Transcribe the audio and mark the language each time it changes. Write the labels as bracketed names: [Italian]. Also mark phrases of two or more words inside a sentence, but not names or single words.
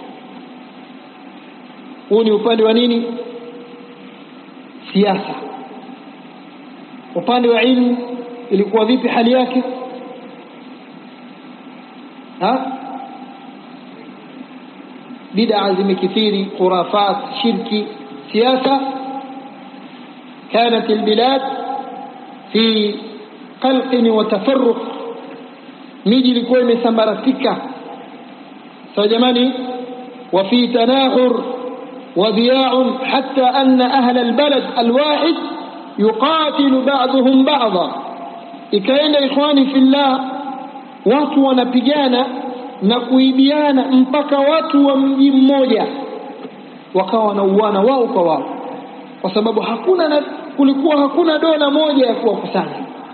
[Swahili] Huu ni upande wa nini, siasa. Upande wa ilmu ilikuwa vipi hali yake? Bid'a zimekithiri, khurafat, shirki, siasa. [Arabic] كانت البلاد في قلق وتفرق، [Swahili] miji ilikuwa imesambaratika sawa jamani. [Arabic] وفي تناحر وضياع حتى أن أهل البلد الواحد يقاتل بعضهم بعضا. [Swahili] ikaenda [Arabic] إخواني في الله, [Swahili] watu wanapigana na kuibiana mpaka watu wa mji mmoja wakawa wanauana wao kwa wao, kwa sababu kulikuwa hakuna dola moja ya kuwakusanya.